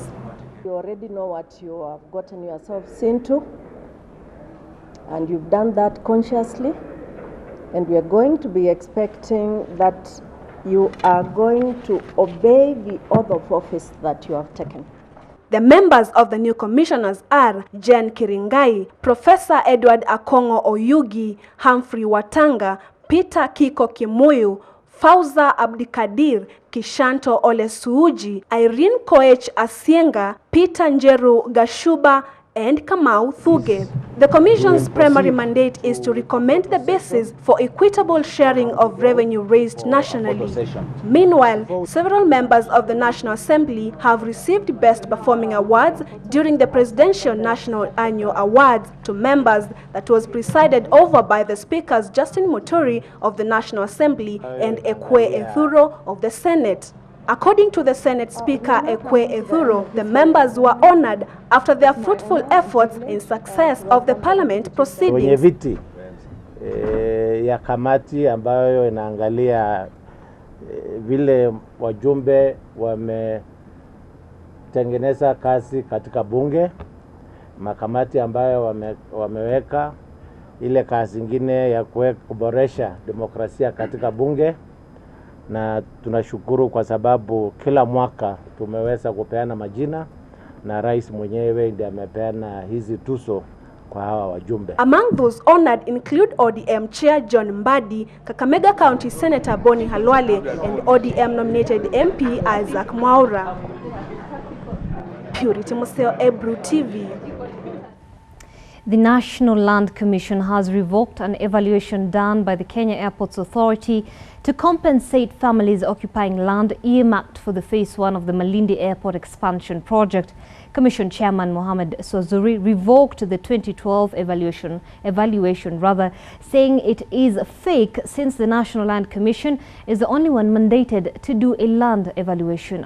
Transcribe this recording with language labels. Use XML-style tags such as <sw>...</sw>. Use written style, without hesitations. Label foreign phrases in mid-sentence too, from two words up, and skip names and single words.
<en>You already know what you have gotten yourselves into, and you've done that consciously, and we are going to be expecting that you are going to obey the oath of office that you have taken. The members of the new commissioners are Jen Kiringai, Professor Edward Akongo Oyugi, Humphrey Watanga, Peter Kiko Kimuyu, Fauza Abdikadir, Kishanto Ole Suuji, Irene Koech Asienga, Peter Njeru Gashuba, and Kamau Thuge. The Commission's primary mandate is to recommend the basis for equitable sharing of revenue raised nationally. Meanwhile, several members of the National Assembly have received Best Performing Awards during the Presidential National Annual Awards to members that was presided over by the Speakers Justin Muturi of the National Assembly and Ekwe Ethuro of the Senate. According to the Senate Speaker Ekwe Ethuro, the members were honored after their fruitful efforts in success of the Parliament proceedings.</en> <sw>Kwenye viti ya kamati ambayo inaangalia vile wajumbe wametengeneza kazi katika bunge, makamati ambayo wameweka ile kazi nyingine ya kuboresha demokrasia katika bunge. Na tunashukuru kwa sababu kila mwaka tumeweza kupeana majina na rais mwenyewe ndiye amepeana hizi tuzo kwa hawa wajumbe.</sw> <en>Among those honored include ODM Chair John Mbadi, Kakamega County Senator Boni Halwale, and ODM nominated MP Isaac Mwaura. Purity Museo, Ebru TV. The National Land Commission has revoked an evaluation done by the Kenya Airports Authority to compensate families occupying land earmarked for the Phase 1 of the Malindi Airport Expansion Project. Commission Chairman Mohamed Swazuri revoked the 2012 evaluation, saying it is fake since the National Land Commission is the only one mandated to do a land evaluation.</en>